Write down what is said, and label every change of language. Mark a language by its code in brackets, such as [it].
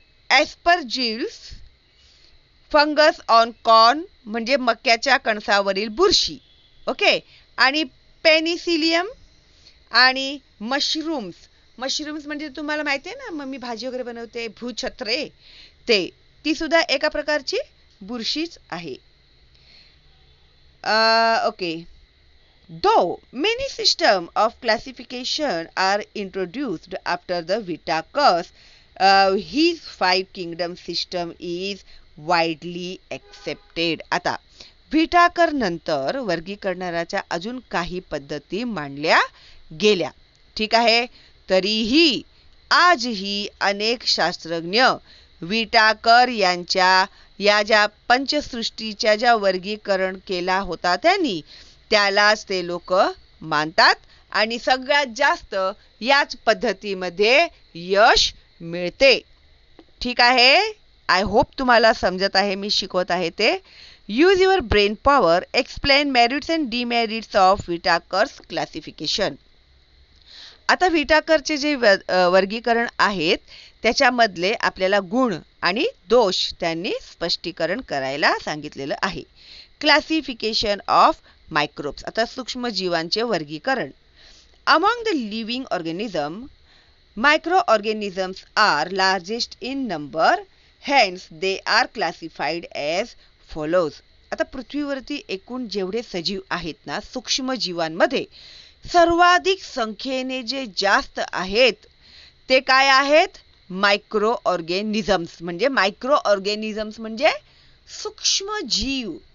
[en] aspergillus fungus on corn [mr] म्हणजे मक्याच्या कणसावरील बुरशी. ओके. आणि पेनिसिलियम आणि मशरूम्स. मशरूम्स म्हणजे तुम्हाला माहिती आहे ना, मम्मी भाजी वगैरे बनवते, भूछत्रे, ती सुद्धा एका प्रकारची बुरशीच आहे. Okay. [en] Though many systems of classification are introduced after the Whitaker's, his five kingdom system is widely accepted. [mr] आता व्हिटाकर नंतर वर्गीकरणाच्या अजून काही पद्धती मांडल्या गेल्या. ठीक आहे. तरीही आजही अनेक शास्त्रज्ञ व्हिटाकर यांच्या या ज्या पंचसृष्टीच्या ज्या वर्गीकरण केला होता त्यांनी, त्यालाच ते लोक मानतात आणि सगळ्यात जास्त याच पद्धतीमध्ये यश मिळते. ठीक आहे. [en] I hope [mr] तुम्हाला समजत आहे मी शिकवत आहे ते. [en] Use your brain power, explain merits and demerits of Whittaker's classification. [mr] आता व्हिटाकरचे जे वर्गीकरण आहेत त्याच्यामधले आपल्याला गुण आणि दोष त्यांनी स्पष्टीकरण करायला सांगितलेलं आहे. [en] Classification of microbes. [mr] आता सूक्ष्मजीवांचे वर्गीकरण. [en] Among the living organism, microorganisms are largest in number, hence they are classified as follows. [mr] आता पृथ्वीवरती एकूण जेवढे सजीव आहेत ना सूक्ष्मजीवांमध्ये सर्वाधिक संख्येने जे जास्त आहेत ते काय आहेत? Micro organisms. म्हणजे मायक्रो ऑर्गॅनिझम्स म्हणजे सूक्ष्मजीव.